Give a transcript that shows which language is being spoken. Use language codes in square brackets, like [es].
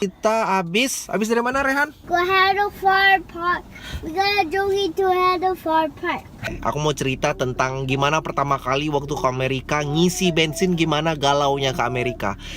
[id] Kita habis dari mana, Rehan? [en] Go Heather Far Park. We gotta jogging to Heather Far Park. [id] Aku mau cerita tentang gimana pertama kali waktu ke Amerika ngisi bensin, gimana galaunya ke Amerika.